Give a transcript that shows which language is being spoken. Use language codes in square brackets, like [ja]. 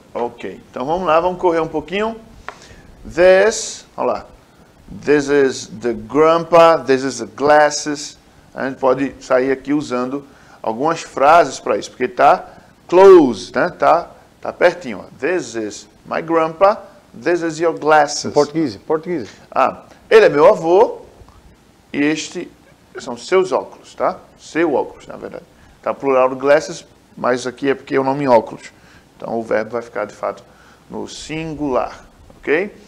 [pt] Ok, então vamos lá, vamos correr um pouquinho. This, olha lá. [en] This is the grandpa, this is the glasses. [pt] A gente pode sair aqui usando algumas frases para isso, porque tá close, né? Tá pertinho. Ó. [en] This is my grandpa, this is your glasses. [pt] Português. Ele é meu avô e este são seus óculos, tá? Seu óculos, na verdade. Tá plural do glasses, mas aqui é porque é o nome óculos. Então o verbo vai ficar de fato no singular, ok?